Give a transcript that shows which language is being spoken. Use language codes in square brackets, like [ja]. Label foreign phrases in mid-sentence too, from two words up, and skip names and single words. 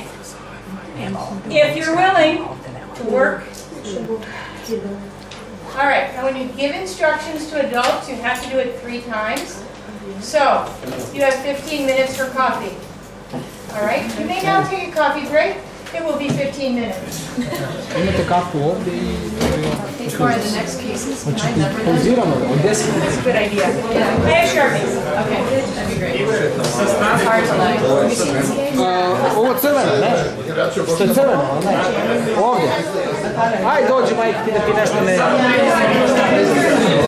[en] If you're willing to work. All right, and when you give instructions to adults, you have to do it 3 times. So, you have 15 minutes for coffee. All right, you may now take a coffee break. It will be 15 minutes. [hr] Imate kartu ovdje i... [en] For the next cases, can [hr] Znači [en] I number them? [hr] pauziramo od 10 [en] That's a good idea. Yeah. I have Sharpies. Okay, that'd be great. It's hard to like, have you seen this case? [hr] Ovo crveno, ne? Što je crveno, ne? Ovdje. Aj, dođi, majke, ti da ti nešto ne...